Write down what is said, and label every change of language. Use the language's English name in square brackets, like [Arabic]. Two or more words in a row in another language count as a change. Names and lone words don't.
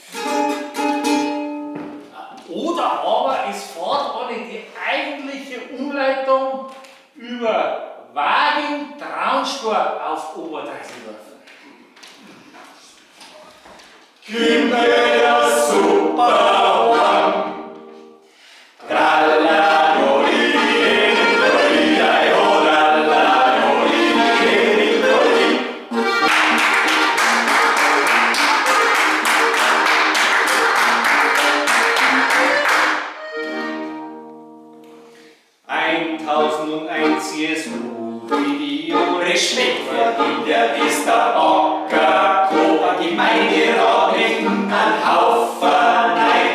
[German] Oder aber es fährt alle die eigentliche Umleitung über Waging, Traunspor auf Oberdeisendorf. Kinder ja super warm. Tralla, dori, dori, ai, oh, tralla, dori, dori. CSU-Video, Respekt verdient, der ist der Ockerkober, Gemeinderat mit einem Haufen Neid.